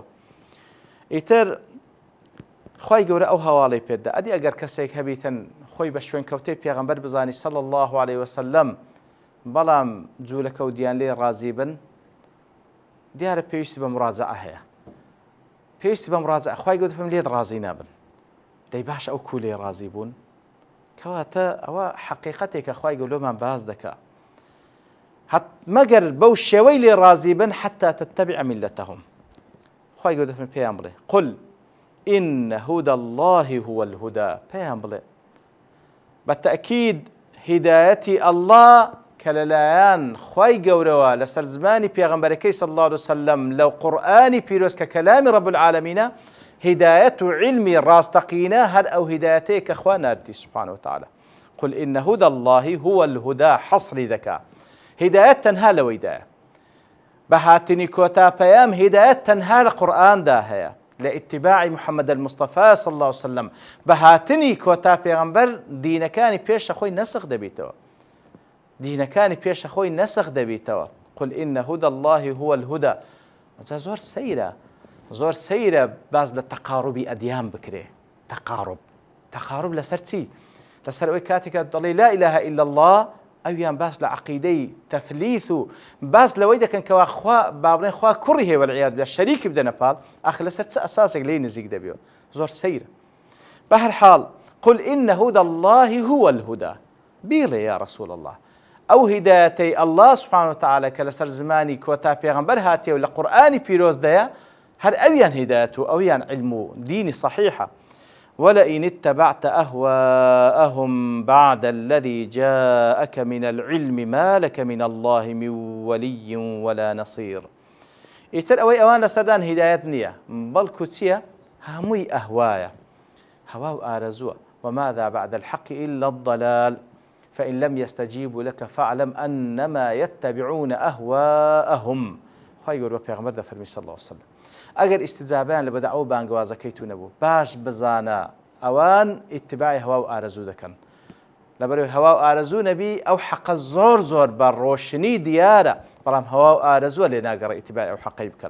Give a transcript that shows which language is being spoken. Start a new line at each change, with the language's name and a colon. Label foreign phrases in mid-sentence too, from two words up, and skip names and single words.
Central Kurdish: ئیتر خوای گەورە ئەو هەواڵەی پێدا ئەدی ئەگەر کەسێک هەبیتن خۆی بە شوێن کەوتەی پێغەمبەر بزانی
Arabic: صلی الله عليه وسلم،
Central Kurdish: بەڵام جوولەکە و دیان لێ ڕازی بن، دیارە پێویستی بە مراجعە هەیە، پێویستی بە مراجعە. خوای گەورە دەفەرمێ لێت ڕازی نابن، دەی باش ئەو کو لێ ڕازی بوون، کەواتە ئەوە حەقیقەتێکە خوای گەورە لۆمان باز دەکا، مەگەر بەو شێوەی لێ ڕازی بن
Arabic: حتا تتبع ملتهم.
Central Kurdish: خوای گەورە دەفەرمێ پێیان بڵێ
Arabic: قل إن هدى الله هو الهدى،
Central Kurdish: پێیان بڵێ بەتەئکید هیدایەتی الله کە لەلایەن خوای گەورەوە لەسەر زمانی پێغەمبەرەکەی
Arabic: صلی الله عليه وسلم
Central Kurdish: لەو قورئانی پیرۆز کە کەلامی
Arabic: رب العالمینە،
Central Kurdish: هیدایەت و علمی ڕاستەقینە هەر ئەو هیدایەتەیە کە خوا ناردی
Arabic: سبحانه وتعالى. قل إن هدى الله هو الهدى،
Central Kurdish: حەصری دەکا هیدایەت تەنها لەوەیدایە، بە هاتنی کۆتا پەیام هیدایەت تەنها لە قورئاندا هەیە،
Arabic: لاتباع محمد المصطفى صلى الله عليه وسلم،
Central Kurdish: بهاتني كوتا پیغمبر دینەکانی پێشە خۆی نسخ دەبیتەوە، دینەکانی پێشە خۆی نسخ دەبیتەوە.
Arabic: قل إن هدى الله هو الهدى.
Central Kurdish: زۆر سەیرە، زۆر سەیرە باز لە تەقاربی ئەدیان بکرێ. تەقارب لەسەر چی؟ لەسەر ئەوەی کاتێکە دەڵێ
Arabic: لا إله إلا الله
Central Kurdish: ئەویان باس لە عەقیدەی تەثلیث و باس لەوەی دەکەن کەوا خوا با بڵێن خوا کوڕی هەیە
Arabic: وەالعیاذ بالله
Central Kurdish: شەریکی بدەنە پاڵ ئاخر لەسەر چ ئەساسێک لێی نزیک دەبێەوە زۆر سەیرە. بەهەر حاڵ
Arabic: قل إن هدى الله هو الهدى
Central Kurdish: بيڵێ
Arabic: يا رسول الله
Central Kurdish: ئەو هیدایەتەی
Arabic: الله سبحانه وتعالى
Central Kurdish: کە لەسەر زمانی کۆتا پێغەمبەر هاتیە و لە قورئانی پیرۆزدەیە هەر ئەویان هیدایەت و ئەویان علم و دینی صحیحە.
Arabic: ولئن اتبعت أهواءهم بعد الذي جاءك من العلم ما لك من الله من ولي ولا نصير.
Central Kurdish: ئیتر ئەوەی ئەوان لەسەردان هیدایەت نییە بەڵکو چییە؟ هەمووی ئەهوایە، هەوا و ئارەزووە.
Arabic: وماذا بعد الحق إلا الضلال فإن لم يستجيبوا لك فاعلم أنما يتبعون أهواءهم.
Central Kurdish: خی گەورە بە پێغەمبەر دەفەرمی
Arabic: صلی الله عليه وسلم
Central Kurdish: ئەگەر ئیستجابیان لە بەدەعوە بانگوازەکەی تو نەبوو باش بزانە ئەوان ئیتباعی هەوا و ئارەزوو دەکەن. لەبەرەوەی هەوا و ئارەزوو نەبی ئەو حەقە زۆر زۆر بە ڕۆشنی دیارە، بەڵام هەوا و ئارەزووە لێ ناگەڕێ ئیتباعی ئەو حەقەی بکەن.